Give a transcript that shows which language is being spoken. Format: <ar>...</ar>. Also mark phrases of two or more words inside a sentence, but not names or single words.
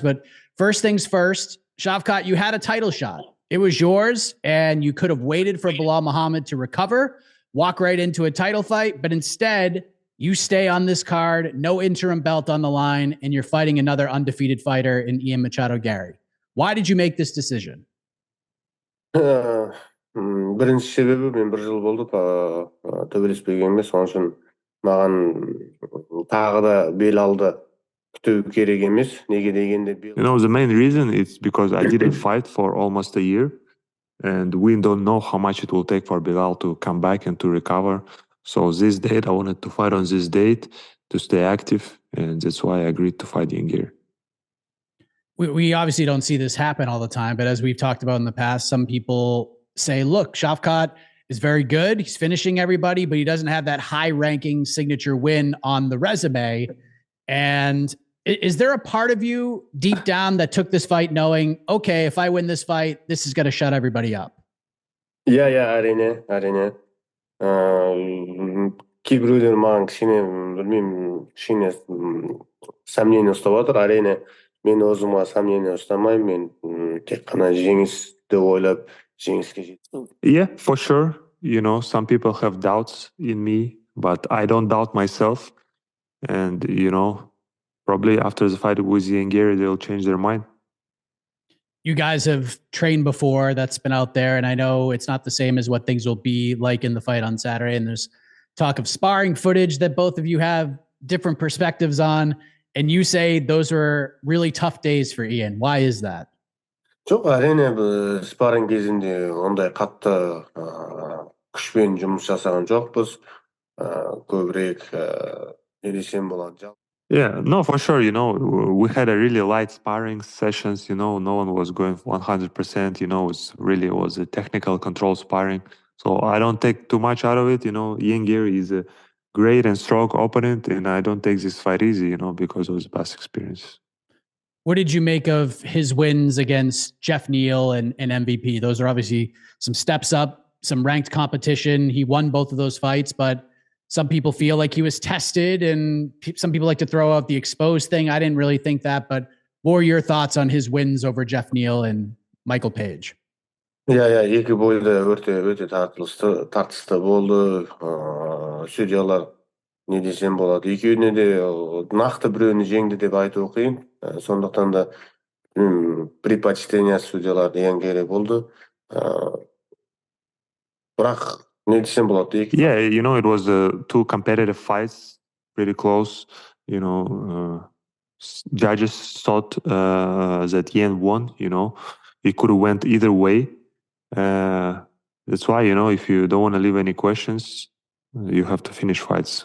<en>But first things first, Shavkat, you had a title shot. It was yours, and you could have waited for Belal Muhammad to recover, walk right into a title fight, but instead, you stay on this card, no interim belt on the line, and you're fighting another undefeated fighter in Ian Machado Garry. Why did you make this decision?</en> <kk>Бірінші себебі мен бір жыл болды төбелеспегеніме, соның үшін маған тағы да Белалды күту керек емес. Неге дегенде</kk> <en>the main reason is because I didn't fight for almost a year, and we don't know how much it will take for Belal to come back and to recover. So this date, I wanted to fight on this date to stay active, and that's why I agreed to fight Ian Garry. We obviously don't see this happen all the time, but as we've talked about in the past, some people say, look, Shavkat is very good. He's finishing everybody, but he doesn't have that high-ranking signature win on the resume. And is there a part of you deep down that took this fight knowing, okay, if I win this fight, this is going to shut everybody up? Yeah,</en> <kk>әрине. Кейбіреулер маған кішкене сомнение ұстап отыр. Әрине, мен өзіме сомнение ұстамаймын. Мен тек қана жеңісті ойлап, жеңіске жетемін.</kk> <en>Yeah, for sure. Some people have doubts in me, but I don't doubt myself. And, probably after the fight with Ian Garry, they'll change their mind. You guys have trained before. That's been out there. And I know it's not the same as what things will be like in the fight on Saturday. And there's talk of sparring footage that both of you have different perspectives on. And you say those were really tough days for Ian. Why is that?</en> <kk>Жоқ, әрине, спарринг кезінде ондай қатты күшпен жұмыс жасаған жоқпыз. Көбірек не десем болады.</kk> <en>Yeah, no, for sure. We had a really light sparring sessions. No one was going 100%. It was a technical control sparring. So I don't take too much out of it. Ian Garry is a great and strong opponent, and I don't take this fight easy, because of his past experience. What did you make of his wins against Jeff Neal and MVP? Those are obviously some steps up, some ranked competition. He won both of those fights, but some people feel like he was tested, and some people like to throw out the exposed thing. I didn't really think that, but what were your thoughts on his wins over Jeff Neal and Michael Page? Yeah,</en> <kk>екі бойда өте тартысты болды. Судьялар не десем болады. Екеуіне де нақты біреуін жеңді деп айту қиын. Сондықтан да предпочтение судьяларды Ian Garry болды. Бірақ не десем болады.</kk> <en>Yeah, it was two competitive fights, pretty close. Judges thought that Ian won. It could have went either way. That's why, if you don't want to leave any questions, you have to finish fights.</en>